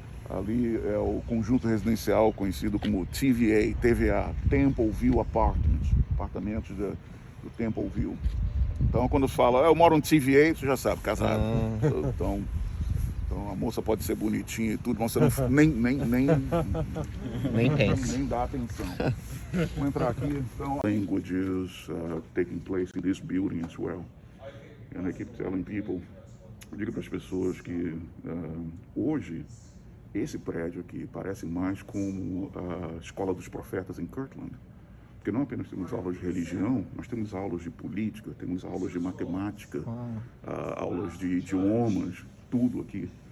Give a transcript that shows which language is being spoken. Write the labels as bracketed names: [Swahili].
[Portuguese] Ali é o conjunto residencial conhecido como TVA, Templeview Apartments, apartamentos do Templeview. Então quando fala, eu moro no TVA, você já sabe, casado. Então a moça pode ser bonitinha e tudo, mas você não, nem pensa. Nem dá atenção. Vamos entrar aqui, então. [English] Languages taking place in this building as well. And I keep telling people, [Portuguese] eu digo para as pessoas que hoje esse prédio aqui parece mais como a Escola dos Profetas em Kirtland. Porque não apenas temos aulas de religião, nós temos aulas de política, temos aulas de matemática, aulas de idiomas, tudo aqui.